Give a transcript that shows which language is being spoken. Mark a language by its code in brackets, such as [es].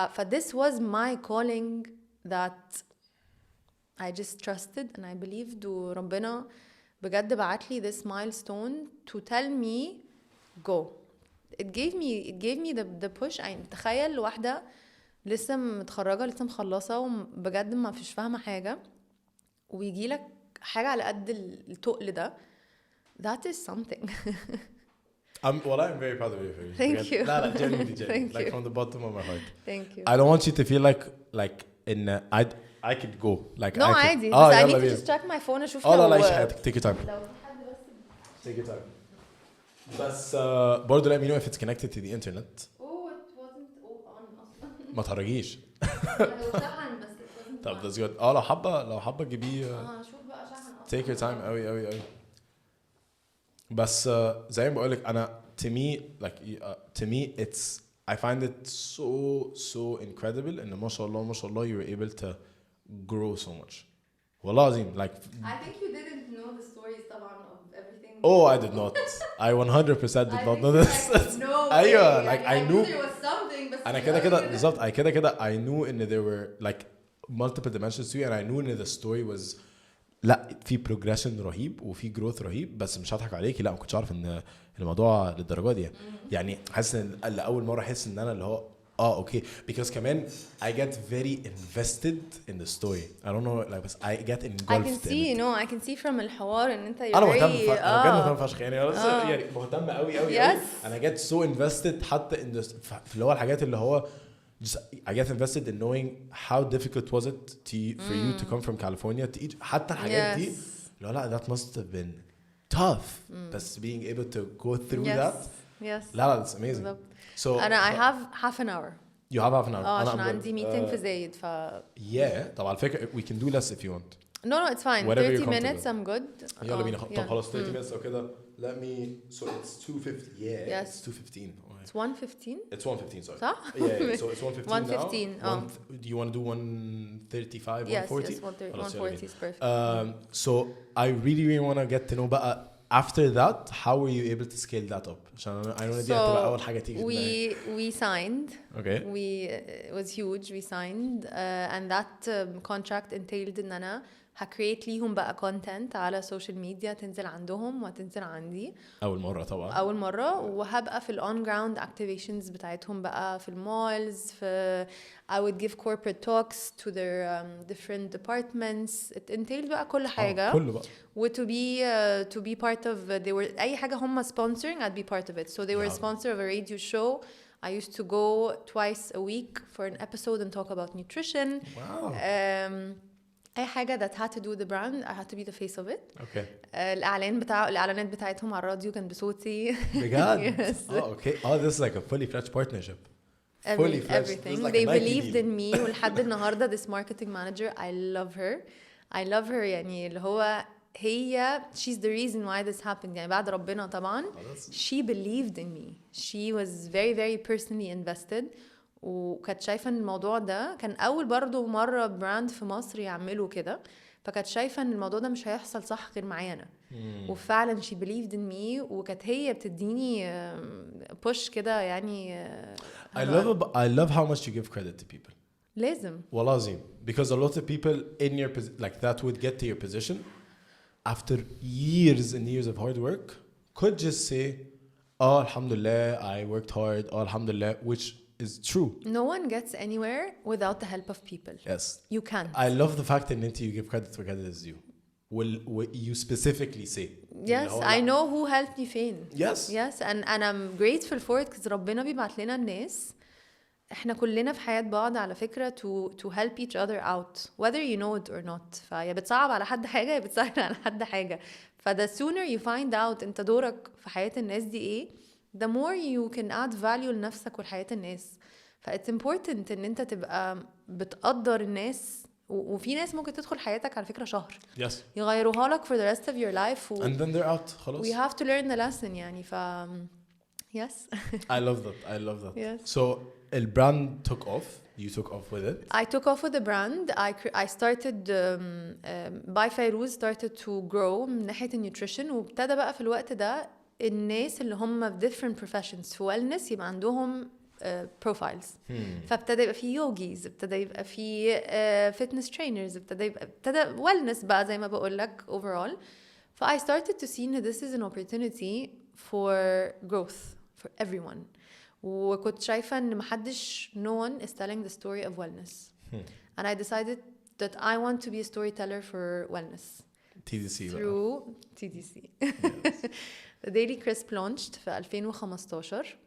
[en] this was my calling that I just trusted and I believed [ar] وربنا بجد بعتلي [en] this milestone to tell me go. It gave me the push. [ar] يعني تخيل واحدة لسه متخرجة لسه مخلصة وبجد ما فيش فاهمة حاجة ويجي لك حاجة على قد التقل ده. [en] That is something. I'm very proud of you. Thank you. لا genuinely. Thank like you. from the bottom of my heart. Thank you. I don't want you to feel like in I could go like no [ar] عادي بس [en] I need to just check my phone [ar] أشوف لا عيش حياتك [en] take your time. [ar] لو في حد بس [en] take your time. [ar] بس برضه [en] let me know if it's connected to the internet. Oh it wasn't on [ar] أصلا. ما تهرجيش. شحن بس [en] it wasn't. [ar] طب [en] that's good. [ar] لو حابة تجيبيه. شوف بقى شحن. [en] take your time [ar] قوي. بس زي ما بقولك أنا [en] to me it's I find it so incredible [ar] إن ما شاء الله [en] you were able to grow so much. [ar] والله عظيم like. [en] I think you didn't know the stories [ar] طبعا [en] of everything. Oh I did not. I 100% did not know this. No. [ar] أيوة [en] like I knew. There was something [ar] بس. أنا كده بالظبط. I كده I knew إن [en] there were like multiple dimensions to it and I knew [ar] إن [en] the story was [ar] لا في progression رهيب وفي growth رهيب بس مش هضحك عليكي لا ما كنتش عارف إن الموضوع للدرجة دي يعني حاسس إن أول مرة أحس إن أنا اللي هو [en] okay, because [ar] كمان [en] I get very invested in the story. I don't know, like, I get engulfed. I can see, I can see from [ar] الحوار ان انت انا مهتم انا بجد مهتم فشخ يعني يعني مهتم قوي قوي [en] yes. and I get so invested حتى in the [ar] في اللي هو الحاجات اللي هو [en] just I get invested in knowing how difficult was it for you to come from California to each [ar] حتى الحاجات دي لا [en] that must have been tough بس being able to go through that لا that's amazing. So I have half an hour. You have half an hour. [ar] عشان عندي meeting في زايد [en] yeah [ar] طبعا على فكرة [en] we can do less if you want. No, it's fine. 30 minutes I'm good. [ar] يلا بينا طب خلاص 30 minutes او كده. [en] Let me so it's 2:50. Yeah. Yes. It's 2:15. It's 1:15. It's 1:15, sorry. [ar] صح? [en] Yeah, so it's 1:15 now. 1:15. Do you want to do 1:35, 1:40? Yes, 1:40 is perfect. So I really want to get to know بقى after that how were you able to scale that up عشان I know [ar] دي هتبقى اول حاجه تيجي [en] we signed. Okay. It was huge. [ar] We signed and that contract entailed ان انا هكريت ليهم بقى content على social media تنزل عندهم وتنزل عندي اول مره وهبقى في on ground activations بتاعتهم بقى في المالز في [en] I would give corporate talks to their different departments. It entailed [ar] بقى كل حاجة كله بقى [en] to be part of they were أي حاجة هم sponsoring I'd be part of it. So they were a sponsor of a radio show. I used to go twice a week for an episode and talk about nutrition. Wow. [ar] أي حاجة [en] that had to do with the brand I had to be the face of it. Okay. [ar] الإعلانات بتاعتهم على الراديو كان بصوتي. بجد. [en] Yes. Oh, okay. Oh, this is like a fully fledged partnership. Fully fledged. Everything. Like they believed in me. [ar] ولحد النهاردة [en] this marketing manager I love her. [ar] يعني اللي هو هي [en] she's the reason why this happened [ar] يعني بعد ربنا طبعا. [en] She believed in me. She was very very personally invested. [ar] وكانت شايفة ان الموضوع ده كان اول برضو مرة براند في مصر يعملوا كده فكانت شايفة ان الموضوع ده مش هيحصل صح غير معايا انا وفعلا [en] she believed in me [ar] وكانت هي بتديني push كده يعني [en] I love how much you give credit to people. [ar] لازم والله عظيم [en] because a lot of people in your like that would get to your position after years and years of hard work could just say alhamdulillah I worked hard alhamdulillah which is true. No one gets anywhere without the help of people. Yes. You can't. I love the fact that you give credit where credit is due. Will you specifically say? Yes, I know who helped me فين. Yes. Yes, and I'm grateful for it because [ar] ربنا بيبعت لنا الناس. احنا كلنا في حياة بعض على فكرة [en] to help each other out whether you know it or not. [ar] فيا بتصعب على حد حاجة يا بتسهل على حد حاجة. فده [en] sooner you find out [ar] انت دورك في حياة الناس دي ايه [en] the more you can add value [ar] لنفسك ولحياة الناس. [en] it's important [ar] ان انت تبقى بتقدر الناس وفي ناس ممكن تدخل حياتك على فكرة شهر [en] yes. [ar] يغيروها لك [en] for the rest of your life and then they're out [ar] خلاص. [en] we have to learn the lesson [ar] يعني [en] yes. I love that. Yes. So the brand took off. You took off with it. I took off with the brand. I started by Fayrouz started to grow [ar] من ناحية النيوتريشن وابتدى بقى في الوقت ده الناس اللي هم في different professions في wellness يبقى عندهم profiles. فابتدى يبقى في يوجيز ابتدى يبقى في fitness trainers ابتدى wellness بقى زي ما بقول لك overall. [en] I started to see that this is an opportunity for growth for everyone. [ar] وكنت شايفة ان محدش [en] no one is telling the story of wellness. And I decided that I want to be a storyteller for wellness. TDC through TDC. Yes. The Daily Crisp launched في 2015.